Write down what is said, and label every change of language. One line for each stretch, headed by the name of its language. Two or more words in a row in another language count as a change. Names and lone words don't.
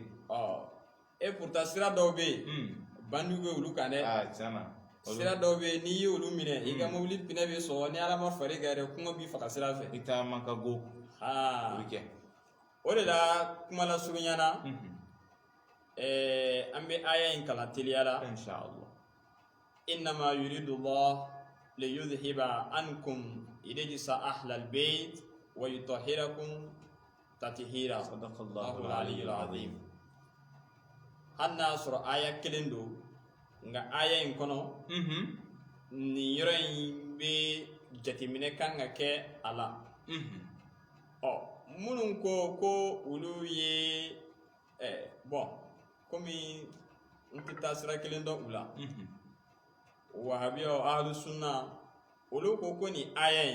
French: et pourtant
Bambara: sira dɔw bɛ yen bandiw bɛ olu kan dɛ sira dɔw bɛ yen n'i ye olu minɛ i ka mobili pinɛ bɛ sɔgɔ ni ala ma far'i kan yɛrɛ kɔngɔ b'i faga sira fɛ i taa man ka go o bɛ kɛ o de la kuma la surunyana an bɛ aya in kalan teliya la inshallah
Arabic: إنما يريد الله ليذهب عنكم الرجس أهل البيت ويطهركم تطهيرا صدق الله العلي العظيم
Bambara: hanna sura aya kelen do nga aya in kono ni yɔrɔ in bɛ jateminɛ kan ka kɛ a la minnu ko olu ye bon komi n tɛ taa sira kelen dɔn u la wahabiyaw
Arabic: أهل السنة
Bambara: olu ko ni aya in